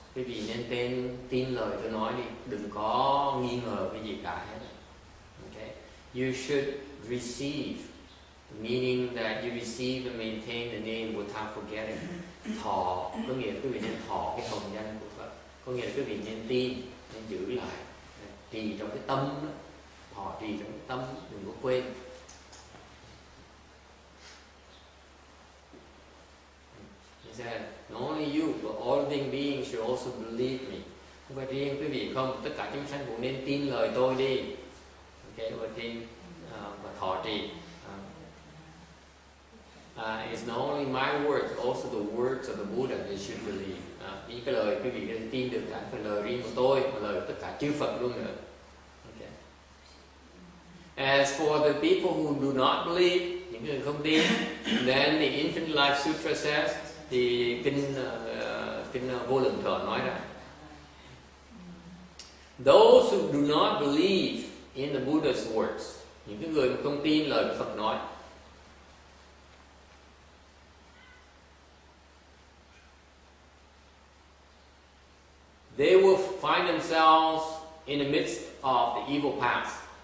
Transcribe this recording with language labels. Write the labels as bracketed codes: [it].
[vi] Quý vị nên tin lời tôi nói đi. Đừng có nghi ngờ cái gì cả hết. [en] Okay? You should receive, meaning that you receive and maintain the name without forgetting. [vi] Thọ, có nghĩa là quý vị nên thọ cái hồng danh của Phật. Có nghĩa là quý vị nên tin, nên giữ lại, trì trong cái tâm đó. Thọ trì trong cái tâm, đừng có quên. [en] He said, not only you, but all living beings should also believe me. [vi] Không phải riêng quý vị không, tất cả chúng sanh cũng nên tin lời tôi đi. Okay, và tin và thọ trì. [en] It's not only my words, also the words of the Buddha they should believe. [vi] Những cái lời quý vị nên tin được cả phần lời riêng của tôi, và lời của tất cả chư Phật luôn nữa. Okay. [en] As for the people who do not believe, [vi] những người không tin, [en] then the Infinite Life Sutra says, [vi] thì kinh vô lượng thọ nói ra, [en] those who do not believe in the Buddha's words, [vi] những cái người mà không tin lời Phật nói, [en] they will find themselves in the midst of the evil path.